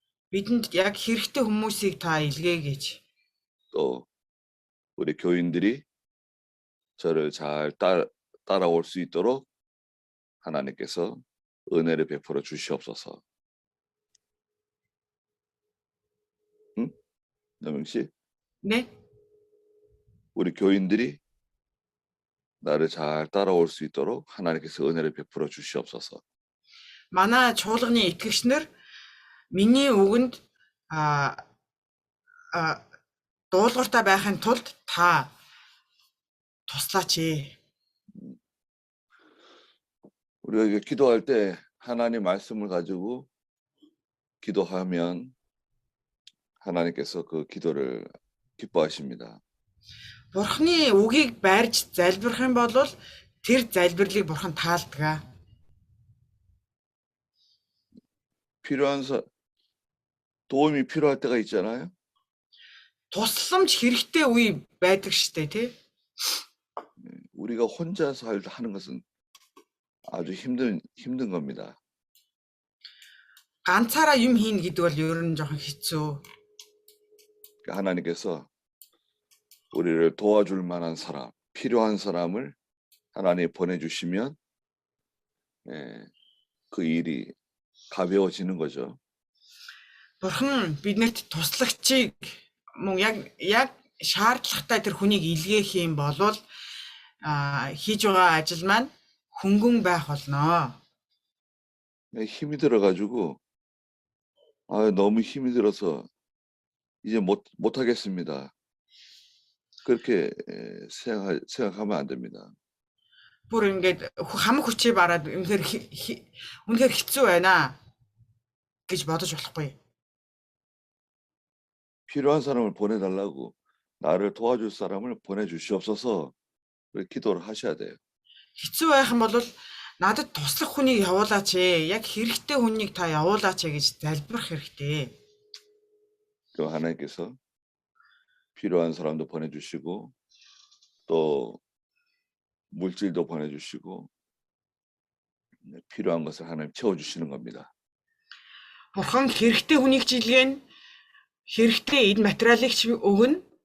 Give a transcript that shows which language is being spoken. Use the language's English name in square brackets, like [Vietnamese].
[Mongolian] Бидэнд яг хэрэгтэй хүмүүсийг та илгээгээч. [Korean] 또 우리 교인들이 저를 잘 따라올 수 있도록 하나님께서 은혜를 베풀어 주시옵소서. 응? 남영 씨, Нэ? 우리 교인들이 나를 잘 따라올 수 있도록 하나님께서 은혜를 베풀어 주시옵소서. [Mongolian] Манай чуулганы итгэгч нар миний үгэнд дуулууртай байхын тулд та туслаач. [Korean] 우리가 기도할 때 하나님 말씀을 가지고 기도하면 하나님께서 그 기도를 기뻐하십니다. [Mongolian] Бурхны үгийг байрж залбирах юм бол тэр залбирлыг бурхан таалдаг. [Korean] 도움이 필요할 때가 있잖아요. [Mongolian] Тусламж хэрэгтэй үе байдаг штэ тий. [Korean] 우리가 혼자서 하는 것은 아주 힘든 겁니다. [Mongolian] Ганцаараа юм хийн гэдэг бол ер нь жоохон хэцүү. [Korean] 하나님께서 우리를 도와줄 만한 사람, 필요한 사람을 하나님 보내주시면 그 일이 가벼워지는 거죠. [Mongolian] Бурхан биднэрт туслагчийг мөн яг шаардлагатай тэр хүнийг илгээх юм болвол хийж байгаа ажил маань хөнгөн байх болно. [Korean] 힘이 들어가지고 너무 힘이 들어서 이제 못 하겠습니다. 그렇게 생각하면 안 됩니다. [Mongolian] Бүр ингээд хамаг хүчээ бараад үнэхээр хэцүү байна гэж бодож болохгүй. [Korean] 필요한 사람을 보내달라고 나를 도와줄 사람을 보내주시옵소서 기도를 하셔야 돼요. [Mongolian] Хэцүү байх юм бол надад туслах хүнийг явуулаач ээ. Яг хэрэгтэй хүнийг та явуулаач ээ гэж залбирах хэрэгтэй. [Korean] 그 하나님께서 필요한 사람도 보내주시고 또 물질도 보내주시고 필요한 것을 하나님 채워주시는 겁니다. [Mongolian] Бурхан хэрэгтэй хүнийг ч илгээн, хэрэгтэй эд материалыг ч өгнө.